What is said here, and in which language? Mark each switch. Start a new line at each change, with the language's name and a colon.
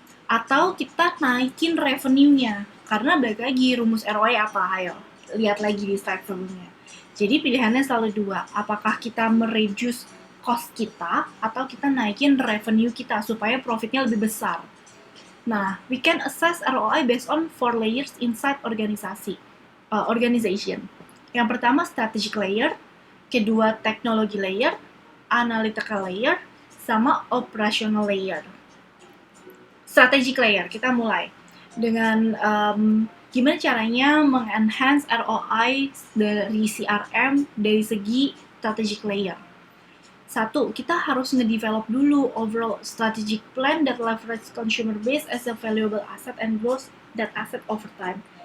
Indonesian: Atau kita naikin revenue-nya. Karena balik lagi rumus ROI apa? Ayo, lihat lagi di slide sebelumnya. Jadi pilihannya selalu dua. Apakah kita mereduce cost kita atau kita naikin revenue kita supaya profitnya lebih besar.
English: Nah, we can assess ROI based on 4 layers inside organization.
Indonesian: Yang pertama strategic layer, kedua technology layer, analytical layer, sama operational layer. Strategic layer, kita mulai dengan gimana caranya mengenhance ROI dari CRM dari segi strategic layer. Satu, kita harus nge-develop dulu
English: overall strategic plan that leverage consumer base as a valuable asset and grows that asset over time.